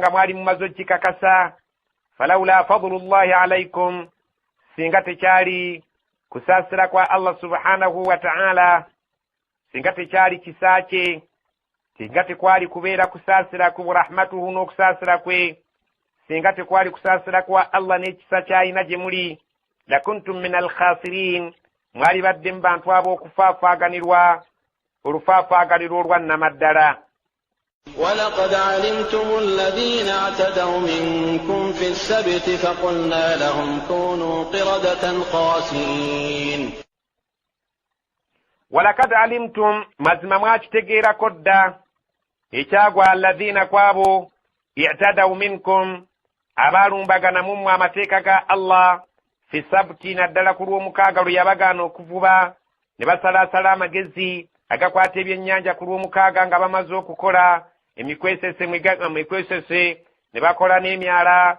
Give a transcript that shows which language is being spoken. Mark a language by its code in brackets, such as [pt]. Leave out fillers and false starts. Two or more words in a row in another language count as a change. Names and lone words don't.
[lg] nga mwali mumaze okikakasa [ar] فلولا فضل الله عليكم [lg] singa tekyali kusaasira kwa [ar] الله سبحانه وتعالى [lg] singa tekyali kisa kye singa tekwali kubeera kusaasira ku rahmatuhu n'okusaasira kwe singa tekwali kusaasira kwa Allah n'ekisa ky'alina gye muli [ar] لكنتم من الخاسرين [lg] mwali badde mu bantu ab'okufaafaaganirwa olufaafaganirwa olwannamaddala. [ar] ولقد علمتم الذين اعتدوا منكم في السبت فقلنا لهم كونوا قردة خاسئين. ولقد [lg] علمتم mazima mwakitegeerako dda ekyagwa alladhina kwabo [ar] اعتدوا منكم [lg] abaalumbagana mu mmwe amateeka ga Allah [ar] في السبت [lg] naddala ku lw'omukaaga lwe yabagaana okuvuba ne basalaasala amagezi agakwata ebyennyanja ku lw'omukaaga nga bamaze okukola emikwesese ne bakola n'emyala